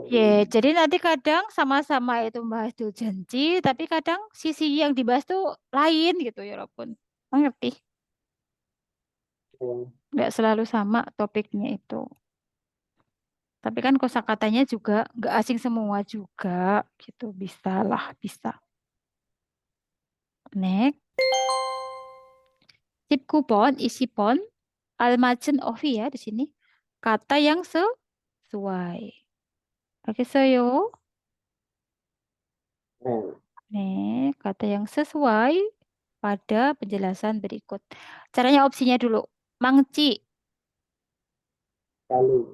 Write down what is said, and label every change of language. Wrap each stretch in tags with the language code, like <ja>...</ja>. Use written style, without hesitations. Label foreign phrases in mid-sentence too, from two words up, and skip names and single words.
<id>Ya, jadi nanti kadang sama-sama itu membahas dul janji, tapi kadang sisi yang dibahas tuh lain gitu ya Rabbun. Mengerti? Nggak selalu sama topiknya itu. Tapi kan kosakatanya juga nggak asing semua juga gitu. Bisa lah, bisa. Next.</id> <ko>19번, 20번. 알맞은 어휘</ko> <id>ya di sini. Kata yang sesuai. 알겠어요? Nih, kata yang sesuai pada penjelasan berikut. Caranya opsinya dulu. Mangci, Palu.</id>